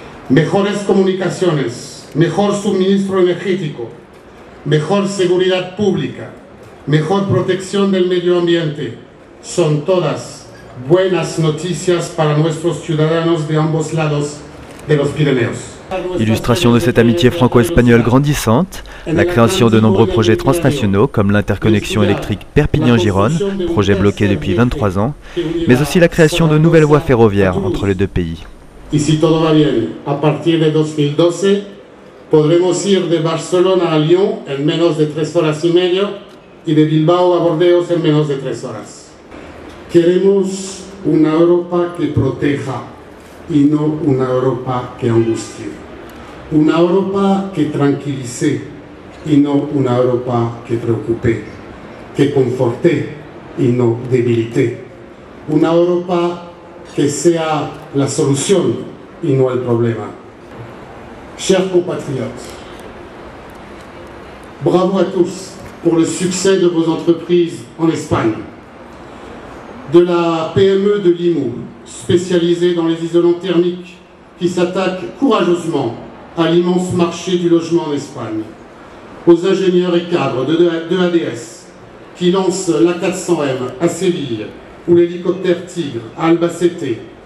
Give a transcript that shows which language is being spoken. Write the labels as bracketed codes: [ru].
[es] Mejores comunicaciones, mejor suministro energético, mejor seguridad pública, mejor protección del medio ambiente, son todas buenas noticias para nuestros ciudadanos de ambos lados de los Pirineos. [fr] Illustration de cette amitié franco-espagnole grandissante, la création de nombreux projets transnationaux comme l'interconnexion électrique Perpignan-Gironne, projet bloqué depuis 23 ans, mais aussi la création de nouvelles voies ferroviaires entre les deux pays. [es] Y si todo va bien, a partir de 2012 podremos ir de Barcelona a Lyon en menos de 3 horas y medio y de Bilbao a Burdeos en menos de 3 horas. Queremos una Europa que proteja y no una Europa que angustie. Una Europa que tranquilice y no una Europa que preocupe, que conforte y no debilite. Una Europa que sea la solución y no el problema. [fr] Chers compatriotes, bravo à tous pour le succès de vos entreprises en Espagne. De la PME de Limoux, spécialisée dans les isolants thermiques, qui s'attaque courageusement à l'immense marché du logement en Espagne, aux ingénieurs et cadres de ADS, qui lancent l'A400M à Séville, ou l'hélicoptère Tigre à Albacete,